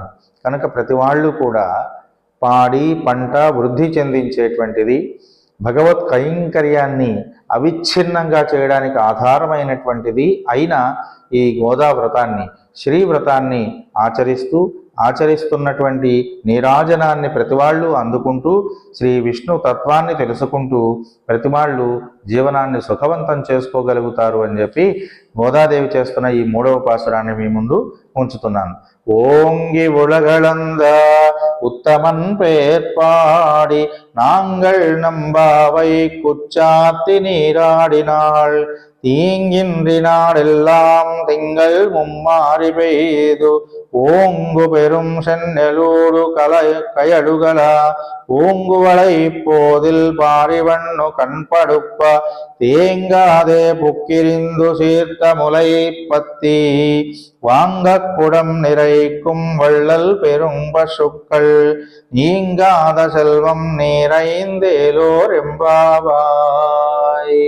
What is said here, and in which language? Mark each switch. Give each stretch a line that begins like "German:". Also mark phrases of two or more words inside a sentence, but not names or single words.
Telugu: కనుక ప్రతి వాళ్ళు కూడా పాడి పంట వృద్ధి చెందించేటువంటిది, భగవత్ కైంకర్యాన్ని అవిచ్ఛిన్నంగా చేయడానికి ఆధారమైనటువంటిది అయిన ఈ గోదా వ్రతాన్ని, శ్రీవ్రతాన్ని ఆచరిస్తూ ఆచరిస్తున్నటువంటి నీరాజనాన్ని ప్రతివాళ్ళు అందుకుంటూ శ్రీ విష్ణు తత్వాన్ని తెలుసుకుంటూ ప్రతివాళ్ళు జీవనాన్ని సుఖవంతం చేసుకోగలుగుతారు అని చెప్పి గోదాదేవి చేస్తున్న ఈ 3వ పాసురాన్ని మీ ముందు ఉంచుతున్నాను.
Tamil: ஓங்கி உலகளந்த உத்தமன் பேர்பாடி நாங்கள் நம்பாவை குச்சாத்தி நீராடினாள் தீங்கின்றி நாடெல்லாம் திங்கள் மும்மாறி பெய்து ஓங்கு பெரும் சென்னெலூடு கயடுகள ஓங்குவளை போதில் பாரிவண்ணு கண்படுப்ப தேங்காதே புக்கிரிந்து சீர்த்த முலை பத்தி வாங்கக் குடம் நிறைக்கும் வள்ளல் பெரும் பசுக்கள் நீங்காத செல்வம் நிறைந்தேலோர் எம்பாவாய்.